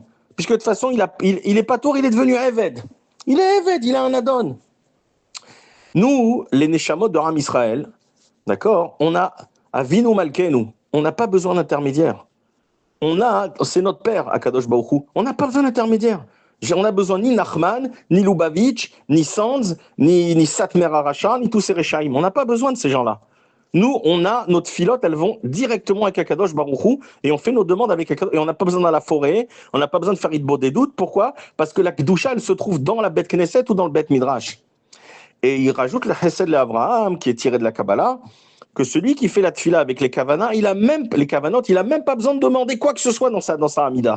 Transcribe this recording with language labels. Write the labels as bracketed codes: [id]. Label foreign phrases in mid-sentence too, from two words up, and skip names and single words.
[fr] Puisque de toute façon, il est patour, il est devenu Eved. Il est Eved, il a un Adon. Nous, les Neshamot de Ram Israël, d'accord, on a [he] אבינו מלכנו. [fr] On n'a pas besoin d'intermédiaire. C'est notre père, [he] הקדוש ברוך הוא. [fr] On n'a pas besoin d'intermédiaire. On a besoin ni Nachman, ni Lubavitch, ni Sanz, ni Satmer Aracha, ni tous ces Rechaim. On n'a pas besoin de ces gens-là. Nous, on a notre filote, elles vont directement avec [he] הקדוש ברוך הוא [fr] et on fait nos demandes avec Akadosh. Et on n'a pas besoin dans la forêt, on n'a pas besoin de faire Idbo des doutes. Pourquoi? Parce que la Kedusha, elle se trouve dans la [he] בית כנסת [fr] ou dans le [he] בית מדרש. [fr] Et il rajoute le Chesed l'Avraham, qui est tiré de la Kabbalah, que celui qui fait la tfila avec les kavanah, il a même pas besoin de demander quoi que ce soit dans sa amida.